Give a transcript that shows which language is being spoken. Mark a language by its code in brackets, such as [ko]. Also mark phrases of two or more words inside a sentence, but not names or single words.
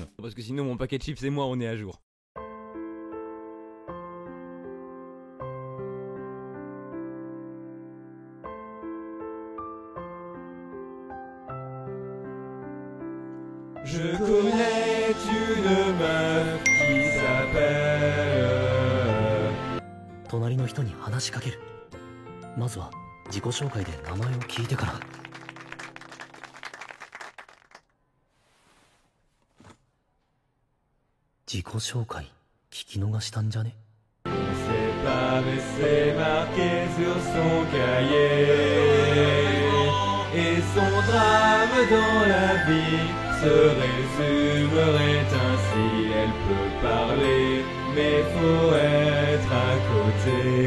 [fr] Parce que sinon mon paquet de chips et moi on est à jour. Je connais une meuf qui s'appelle... [ja] 隣の人に話しかける。まずは自己紹介で名前を聞いてから。自己紹介聞き逃したんじゃね？ [fr] C'est pas mais c'est marqué sur son cahier. Et son drame dans la vie se résumerait ainsi. Elle peut parler, mais faut être à côté.